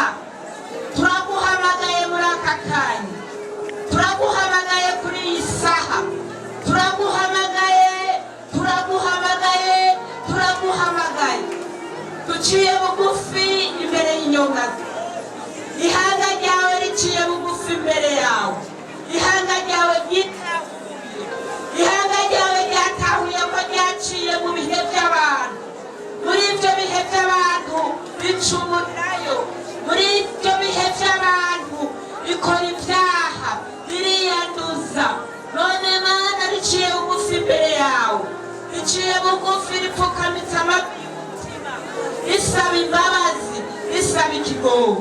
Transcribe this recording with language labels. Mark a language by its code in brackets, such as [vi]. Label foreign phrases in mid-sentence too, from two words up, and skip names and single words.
[rw] Turaguhamagaye muri aka kanya, turaguhamagaye kuri iyi saha, turaguhamagaye, turaguhamagaye, turaguhamagaye. Duciye bugufi imbere y'inyonga, ihanga ryawe riciye bugufi imbere yawe, ihanga ryawe ryitahuye, ihanga ryawe ryatahuye ko ryaciye mu bihe by'abantu. Muri ibyo bihe by'abantu bicumurayo, muri ibyo bihe by'abantu bikora ibyaha, biriyanduza. None Mana riciye bugufi imbere yawe, riciye bugufi ripfukamitse amavi y'umutima, risaba imbabazi, risaba ikigongo.